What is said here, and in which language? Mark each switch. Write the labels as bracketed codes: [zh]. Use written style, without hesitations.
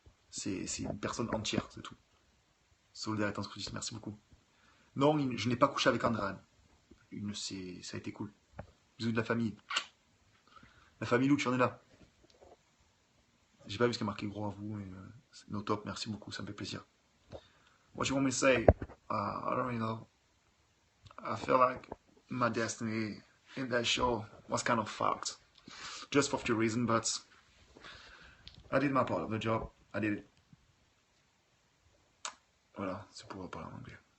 [fr] C'est une personne entière, c'est tout. Solidaire et transcrucis, merci beaucoup. Non, je n'ai pas couché avec Andréane. Ça a été cool. Bisous de la famille. La famille Lou, tu en es là. J'ai pas vu ce qui est marqué gros à vous. C'est no top, merci beaucoup, ça me fait plaisir. [en] What you want me to say? I don't really know. I feel like my destiny in that show was kind of fucked. Just for a few reasons, but I did my part of the job. I did it. [fr] Voilà, c'est pour parler en anglais.